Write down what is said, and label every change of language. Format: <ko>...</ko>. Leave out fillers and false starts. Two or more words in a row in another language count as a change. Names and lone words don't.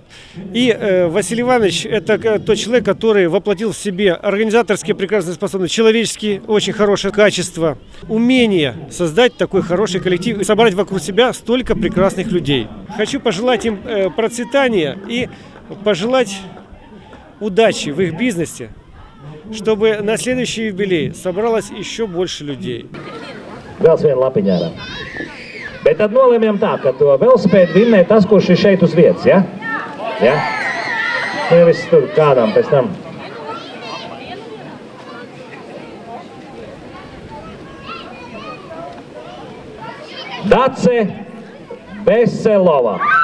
<ru>И Василий Иванович – это тот человек, который воплотил в себе организаторские прекрасные способности, человеческие очень хорошие качества, умение создать такой хороший коллектив и собрать вокруг себя столько прекрасных людей. Хочу пожелать им процветания и пожелать удачи в их бизнесе, чтобы на следующий юбилей собралось еще больше людей.</ru> <lv>Vēl viena lapiņā. Bet tad nolēmjam tā, ka to velosipēdu vinnē tas, kurš ir šeit uz vietas, ja? Ja? Nevis tur kādām pēc tam. Dace Veselova.</lv>